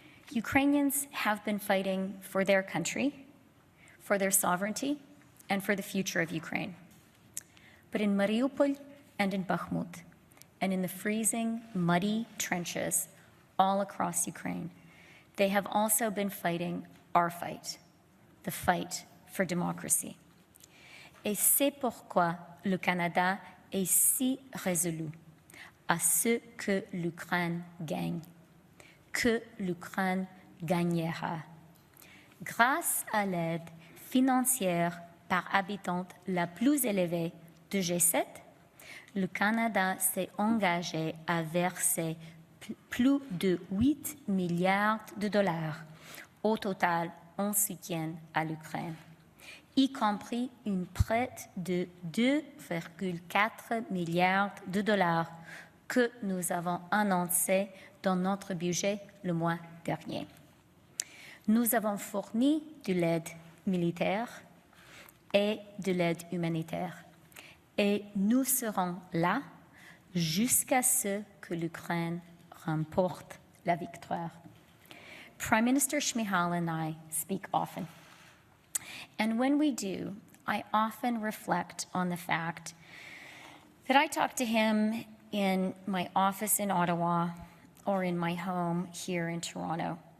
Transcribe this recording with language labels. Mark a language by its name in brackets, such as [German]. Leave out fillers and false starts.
[English] Ukrainians have been fighting for their country, for their sovereignty, and for the future of Ukraine. But in Mariupol and in Bakhmut, and in the freezing, muddy trenches all across Ukraine, they have also been fighting our fight, the fight for democracy. [French] Et c'est pourquoi le Canada est si résolu à ce que l'Ukraine gagne, que l'Ukraine gagnera. Grâce à l'aide financière par habitant la plus élevée du G7, le Canada s'est engagé à verser plus de 8 milliards de dollars au total en soutien à l'Ukraine, y compris une prête de 2,4 milliards de dollars que nous avons annoncé dans notre budget le mois dernier. Nous avons fourni de l'aide militaire et de l'aide humanitaire, et nous serons là jusqu'à ce que l'Ukraine remporte la victoire. [English] Prime Minister Shmyhal and I speak often, and when we do, I often reflect on the fact that I talk to him in my office in Ottawa or in my home here in Toronto.